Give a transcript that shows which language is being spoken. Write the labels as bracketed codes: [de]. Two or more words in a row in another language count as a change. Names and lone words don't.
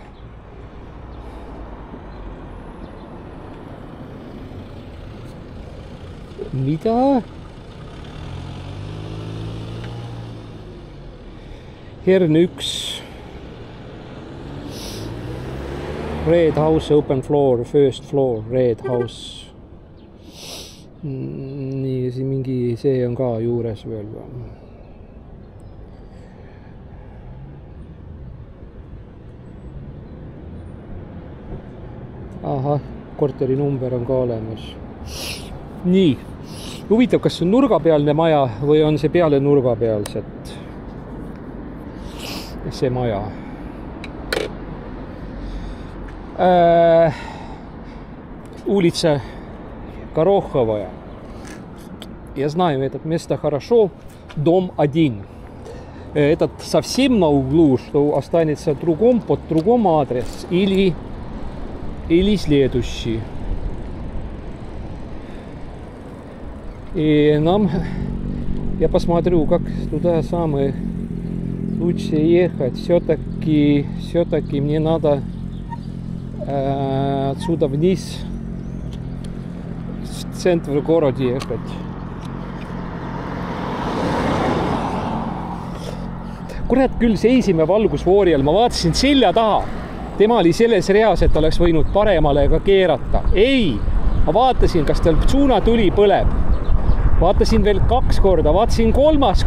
[et] Mida? Hern 1. [en] Red house, open floor, first floor, red house. [et] Nii, siin mingi, see on ka juures veel. Ahah, korteri number on ka olemas. Nii, huvitav, kas see on nurgapealne maja või on see peale nurgapealset? See maja. [ru] Улица Гороховая. Я знаю это место хорошо. Дом 1. Этот совсем на углу, что останется другом, под другом адрес. Или следующий. И нам... Я посмотрю, как туда самое лучше ехать. Все-таки мне надо отсюда вниз в центр города ехать. [et] Kurat küll, seisime valgusfoori all, ma vaatasin selja taha. Tema oli selles reas, et oleks võinud paremale ka keerata. Ei, ma vaatasin, kas tal suunatuli põleb. Vaatasin veel 2 korda, vaatasin 3.